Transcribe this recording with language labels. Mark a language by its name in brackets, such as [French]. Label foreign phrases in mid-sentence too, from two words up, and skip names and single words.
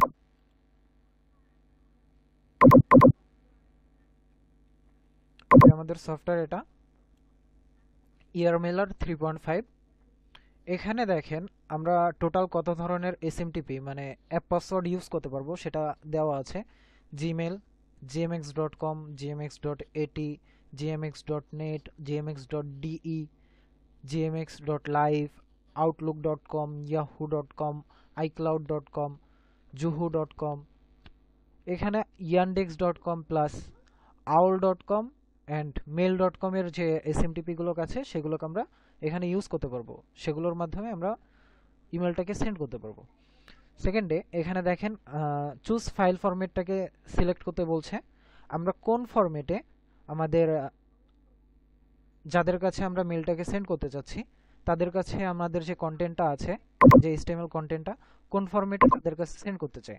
[Bangla] আমাদের সফটওয়্যার এটা ইয়ারমেলার 3.5। এখানে দেখেন আমরা টোটাল কত ধরনের এসএমটিপি মানে [English] app password [Bangla] ইউজ করতে পারবো সেটা দেওয়া আছে। জিমেল, gmx.com, gmx.at, gmx.net, gmx.de, gmx.live, outlook.com, yahoo.com, icloud.com, juhu.com, এখানে yandex.com প্লাস owl.com অ্যান্ড mail.com এর যে এসএমটিপি গুলো আছে সেগুলোকে আমরা এখানে ইউজ করতে পারবো, সেগুলোর মাধ্যমে আমরা ইমেলটাকে সেন্ড করতে পারবো। সেকেন্ডে এখানে দেখেন [English] choose file [Bangla] ফরম্যাটটাকে সিলেক্ট করতে বলছে। আমরা কোন ফরম্যাটে আমাদের যাদের কাছে আমরা মেলটাকে সেন্ড করতে চাচ্ছি তাদের কাছে আমাদের যে কন্টেন্টটা আছে, যে HTML কন্টেন্টটা কোন ফরম্যাটে তাদের কাছে সেন্ড করতে চাই।